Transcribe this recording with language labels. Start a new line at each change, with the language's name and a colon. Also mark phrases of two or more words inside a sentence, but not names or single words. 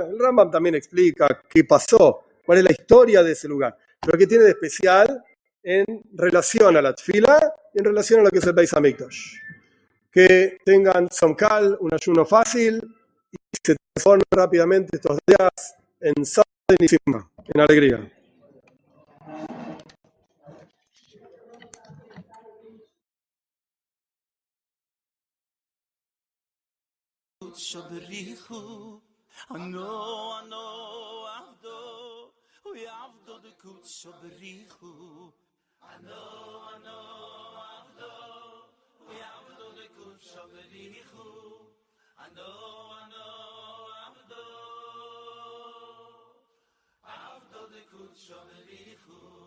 Spanish: El Rambam también explica qué pasó, cuál es la historia de ese lugar, pero qué tiene de especial en relación a la tefila y en relación a lo que es el Beis Hamikdash. Que tengan Somkal, un ayuno fácil, y se transformen rápidamente estos días en sábado y Simha, en alegría.
Aramaic: Shabarichu, ano, avdo, u'yavdo dekut shabarichu, ano, avdo, u'yavdo dekut shabarichu, ano, avdo, dekut shabarichu.